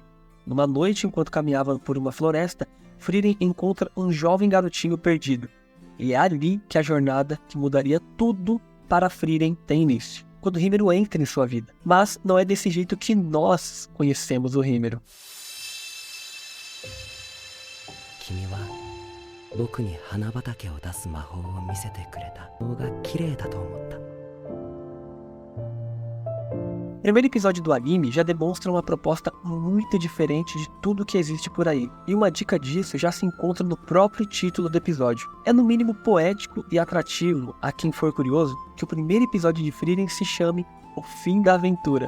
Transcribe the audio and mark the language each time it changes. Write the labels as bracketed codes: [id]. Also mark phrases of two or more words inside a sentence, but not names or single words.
[pt] Numa noite, enquanto caminhava por uma floresta, Frieren encontra um jovem garotinho perdido. E é ali que a jornada que mudaria tudo para Frieren tem início, quando Rímero entra em sua vida. Mas não é desse jeito que nós conhecemos o Rímero. [ja] 君は僕に花畑を出す魔法を見せてくれた。顔が綺麗だと思った。 [pt] O primeiro episódio do anime já demonstra uma proposta muito diferente de tudo que existe por aí, e uma dica disso já se encontra no próprio título do episódio. É no mínimo poético e atrativo a quem for curioso que o primeiro episódio de Frieren se chame O Fim da Aventura.